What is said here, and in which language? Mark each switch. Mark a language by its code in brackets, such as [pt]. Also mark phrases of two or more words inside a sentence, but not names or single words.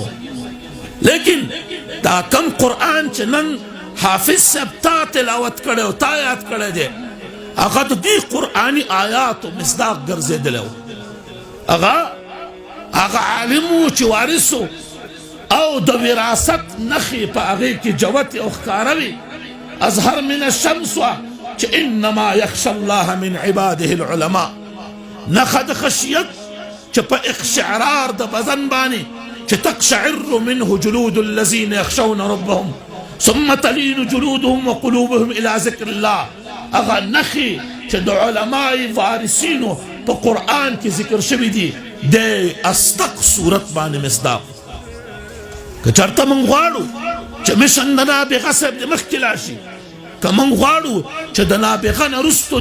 [ps] لیکن دا کم قرآن چې نن حافظ صاحب تا تلاوت کړی او تا یاد کړی دی، هغه د دې قرآني آیاتو مصداق ګرځېدلی و. هغه عالم و چې وارثو او د وراثت نښې په هغې کې جوتې او ښکاره وي. [ar] اظهر من الشمس [ps] وه چې [ar] انما یخشى الله من عباده العلماء. [ps] نښه د خشیت چې په اقشعرار د بدن باندې چې [ar] تقشعر منه جلود الذين يخشون ربهم ثم تلين جلودهم وقلوبهم الى ذکر الله. [ps] هغه نښې چې د علماء وارثینو په قرآن کې ذکر شوي دي د اصدق صورت باندې مصداق. که چېرته موږ غواړو چې مشن د نابغه صاحب د مخکې لاړ شي، که موږ غواړو چې د نابغه نه وروستو